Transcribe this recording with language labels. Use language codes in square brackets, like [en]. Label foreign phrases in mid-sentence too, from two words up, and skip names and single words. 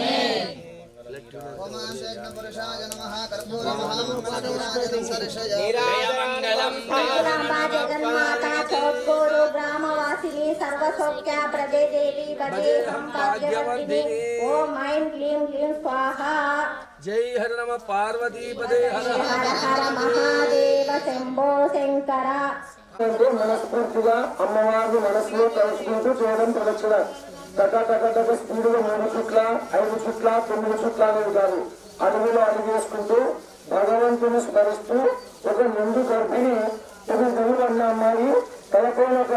[sa] జగన్మాతా చౌద్గోరు గ్రామవాసిని సర్వసౌఖ్య ప్రదే దేవి పదే సంపాద్యవర్ధిని ఓం ఐం క్లీం క్లీం స్వాహా जय हर नम पार्वती पदे हर హర హర మహాదేవ శంభో శంకర [te] మనస్ఫూర్తిగా అమ్మవారిని మనసులో తలుచుకుంటూ చేయడం ప్రదక్షిణ టక టక టక స్పీడ్గా 3 చుట్ల 5 చుట్ల 9 చుట్ల అనేవి కాదు అడుగులో అడుగేసుకుంటూ భగవంతుని స్మరిస్తూ ఒక నిండు గర్భిణి ఒక దేవుడు అన్న అమ్మాయి తలపైన ఒక